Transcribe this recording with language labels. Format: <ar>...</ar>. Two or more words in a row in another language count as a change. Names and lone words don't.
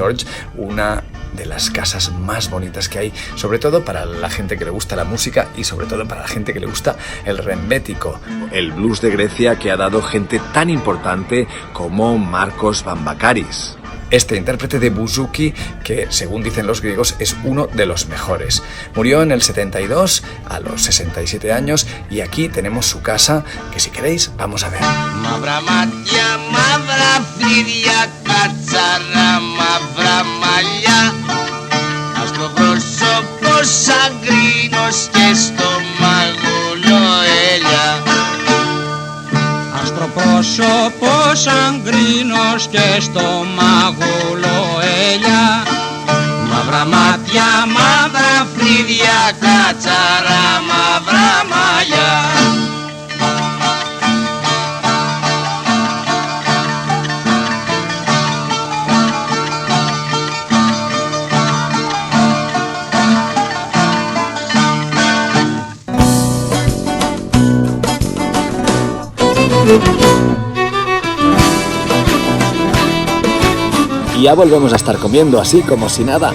<es>George, una de las casas más bonitas que hay, sobre todo para la gente que le gusta la música y sobre todo para la gente que le gusta el rembético, el blues de Grecia, que ha dado gente tan importante como Marcos Bambakaris. Este intérprete de bouzouki, que según dicen los griegos es uno de los mejores. Murió en el 72, a los 67 años, y aquí tenemos su casa, que si queréis vamos a ver.</es> <el>Μαύρα μάτια, μαύρα φρύδια, κατσάρα, μαύρα μαλλιά, άσπρο πρόσωπο σαν γκρίνος και στο μαγούλο ελιά. Άστρο πρόσωπο σαν γκρίνος και στο μαγούλο ελιά. Μαύρα μάτια, μαύρα φρύδια, κατσάρα, μαύρα μαλλιά.</el> <es>Y ya volvemos a estar comiendo así como si nada.</es>